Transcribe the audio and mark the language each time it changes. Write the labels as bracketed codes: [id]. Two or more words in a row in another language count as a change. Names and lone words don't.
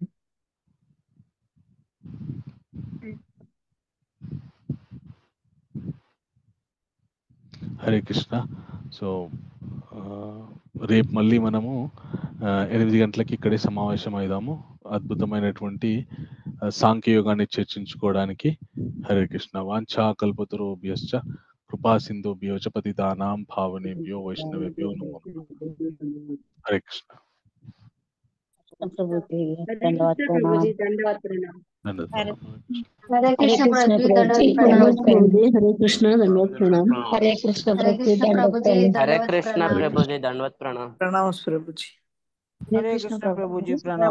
[te] హరే కృష్ణ. సో రేపు మళ్ళీ మనము 8 గంటలకి ఇక్కడే సమావేశం అయిదాము, అద్భుతమైనటువంటి సాంఖ్యయోగాన్ని చర్చించుకోవడానికి. [sa] హరే కృష్ణ. వాంఛా కల్పతరుభ్యశ్చ కృపా సింధుభ్యో చ పతితానాం పావనేభ్యో వైష్ణవేభ్యో నమో నమః. [te] హరే కృష్ణ. హరే కృష్ణ ప్రభుజీ, దండవత్ ప్రణామం. హరే కృష్ణ దండవత్ ప్రణామం. హరే కృష్ణ ప్రభుజీ, దండవత్ ప్రణామం. హరే కృష్ణ ప్రభుజీ, దండవత్ ప్రణామం. ప్రణామం ప్రభుజీ. హరే కృష్ణ ప్రభుజీ, ప్రణామం.